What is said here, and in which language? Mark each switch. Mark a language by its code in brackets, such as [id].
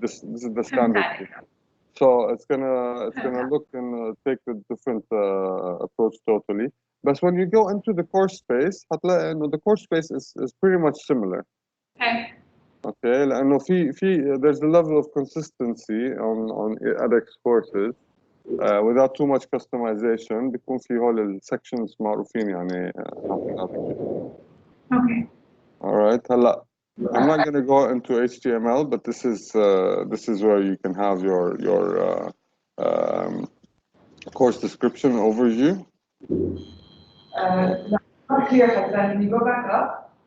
[en] This is the standard theme. So it's gonna look and take a different approach totally. But when you go into the course space, [ar] هتلاقي إنه [en] the course space is pretty much similar. Okay. Okay, [ar] لأنه [en] there's a level of consistency on edX courses without too much customization. [ar] بيكون في هول sections معروفين يعني [en] Okay. All right, [ar] هلا [en] I'm not going to go into HTML, but this is where you can have your course description overview. Not clear, Hassan. Can you go back up?